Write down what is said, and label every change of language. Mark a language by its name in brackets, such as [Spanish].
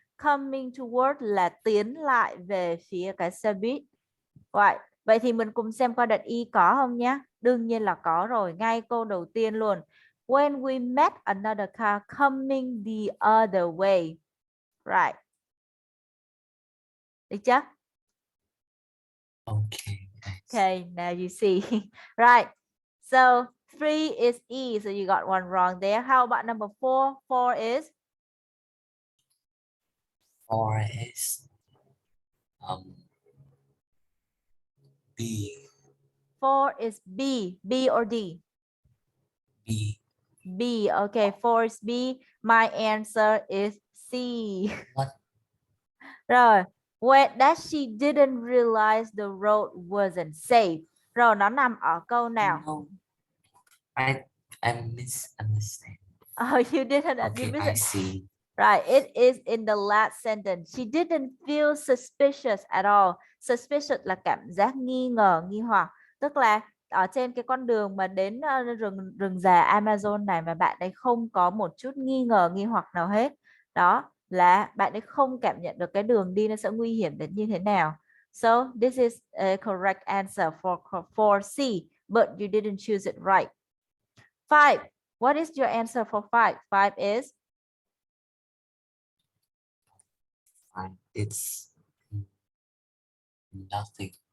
[English] Coming towards [Vietnamese] là tiến lại về phía cái xe buýt. [English] Right. [Vietnamese] Vậy thì mình cùng xem coi đặt Y có không nhé. Đương nhiên là có rồi. Ngay câu đầu tiên luôn. [English] When we met another car coming the other way. Right. [Vietnamese] Được chưa? [English] Okay. Okay, now you see. Right. So 3 is E. So you got one wrong there. How about number 4? 4 is 4 is B. 4 is B. B or D? B. B. Okay, 4 is B. My answer is C. What? [Vietnamese] Rồi, [English] when that she didn't realize the road wasn't safe. [Vietnamese] Rồi nó nằm ở câu nào? [English] No. I misunderstand. Oh, you didn't. Okay, I see. Right, it is in the last sentence. She didn't feel suspicious at all. [Vietnamese] Suspicious là cảm giác nghi ngờ, nghi hoặc. Tức là ở trên cái con đường mà đến rừng già Amazon này mà bạn ấy không có một chút nghi ngờ, nghi hoặc nào hết. Đó là bạn ấy không cảm nhận được cái đường đi nó sẽ nguy hiểm đến như thế nào. [English] So this is a correct answer for C, but you didn't choose it right. 5. What is your answer for 5? 5 is It's nothing.